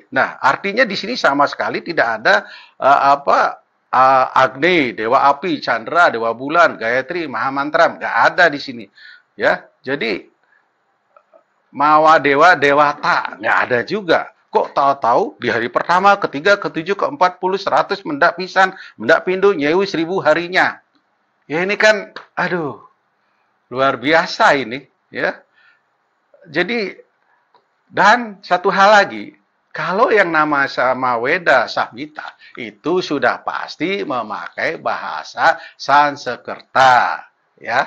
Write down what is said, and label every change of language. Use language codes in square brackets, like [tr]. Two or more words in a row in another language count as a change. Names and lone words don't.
[id] Nah, artinya di sini sama sekali tidak ada Agni, dewa api, Chandra, dewa bulan, Gayatri, Mahamantram, nggak ada di sini. Ya. Jadi Mawa dewa dewata nggak ada juga. Kok tahu-tahu di hari pertama, ketiga, ketujuh, ke-40, 100 [jv] mendak pisan, mendak pindu, nyewu [id] 1000 harinya. Ya ini kan, aduh, luar biasa ini, ya. Jadi dan satu hal lagi, kalau yang nama Sama Weda Samhita itu sudah pasti memakai bahasa Sanskerta, ya.